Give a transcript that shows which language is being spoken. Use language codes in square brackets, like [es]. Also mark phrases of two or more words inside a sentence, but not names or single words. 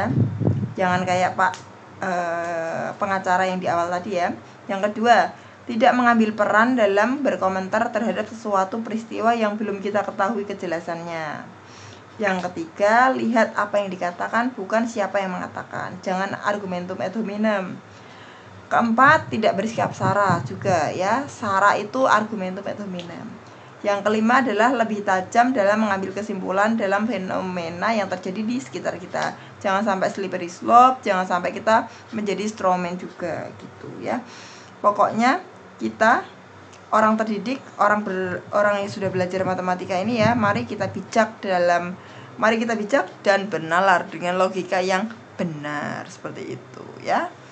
[id] Jangan kayak Pak pengacara yang di awal tadi ya. Yang kedua, tidak mengambil peran dalam berkomentar terhadap sesuatu peristiwa yang belum kita ketahui kejelasannya. Yang ketiga, lihat apa yang dikatakan, bukan siapa yang mengatakan. Jangan [la] argumentum ad hominem. [id] Keempat, tidak bersikap sara juga ya. Sara itu [la] argumentum ad hominem. [id] Yang kelima adalah lebih tajam dalam mengambil kesimpulan dalam fenomena yang terjadi di sekitar kita. Jangan sampai [en] slippery slope, [id] jangan sampai kita menjadi strawman juga gitu ya. Pokoknya kita orang terdidik, orang yang sudah belajar matematika ini ya, mari kita bijak dan bernalar dengan logika yang benar seperti itu ya.